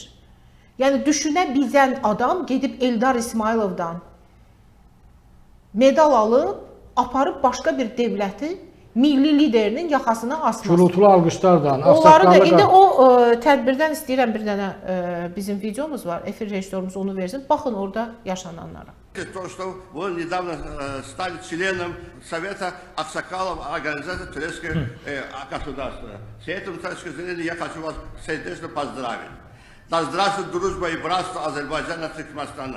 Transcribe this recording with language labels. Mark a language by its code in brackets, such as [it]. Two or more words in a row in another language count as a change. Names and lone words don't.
[az] Yəni düşünə bilən adam gedib Eldar İsmailovdan medal alıb, aparıb başqa bir dövləti milli liderinin yaxasına asması. Gürültülü alqışlardan, onları da indi o tədbirdən istəyirəm bir dənə bizim videomuz var. Efir rejissorumuz onu versin. Baxın orada yaşananlara. [ru] То, что вы недавно стали членом Совета Аксакалов Организации Турецкого государства. С этой точки зрения я хочу вас сердечно поздравить. Да здравствует дружба и братство Азербайджана и Туркменистана.